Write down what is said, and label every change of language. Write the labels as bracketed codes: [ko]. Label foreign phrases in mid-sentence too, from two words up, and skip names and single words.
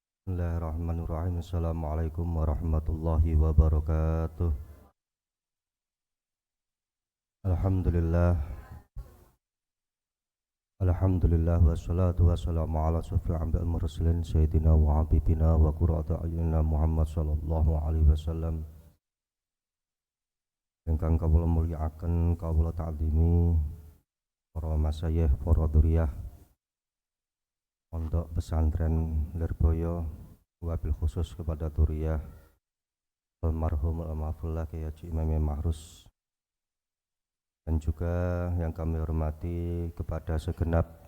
[ar] بسم الله الرحمن الرحيم. السلام عليكم ورحمة الله وبركاته. الحمد لله. الحمد لله والصلاة والسلام على أشرف الأنبياء والمرسلين سيدنا وحبيبنا وقرة أعيننا محمد صلى الله عليه وسلم. [jv] Ingkang kawula mulyakaken, kawula ta'zimi para masyayikh, para dzurriyyah Pondok Pesantren Lirboyo, [ar] وبالخصوص [id] kepada dzurriyyah almarhum al-mahfuzullah Kyai Haji Imam Mahrus, dan juga yang kami hormati kepada segenap